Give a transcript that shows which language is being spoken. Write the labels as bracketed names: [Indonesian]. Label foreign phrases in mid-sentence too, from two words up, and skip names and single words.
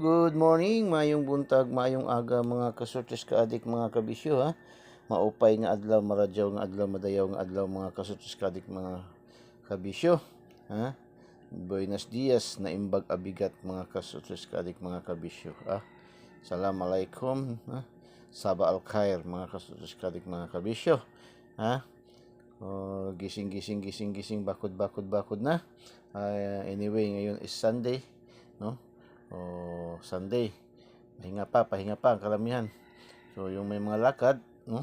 [English] Good morning, [Bikol] mayong buntag, mayong aga mga kasurtis kaadik mga kabisyo ha. [Waray] Maupay nga adlaw, [Bikol] maradyaw nga adlaw, [Hiligaynon] madayaw nga adlaw [Bikol] mga kasurtis kaadik mga kabisyo ha. [Spanish] Buenos dias [Iloko] na imbag abigat [Bikol] mga kasurtis kaadik mga kabisyo ha. [Arabic] Assalamualaikum ha. صباح الخير [Bikol] mga kasurtis kaadik mga kabisyo ha. [Filipino] Gising, bakod na. Anyway, ngayon is Sunday, no? Sunday. Pahinga pa ang karamihan. So, yung may mga lakad, no?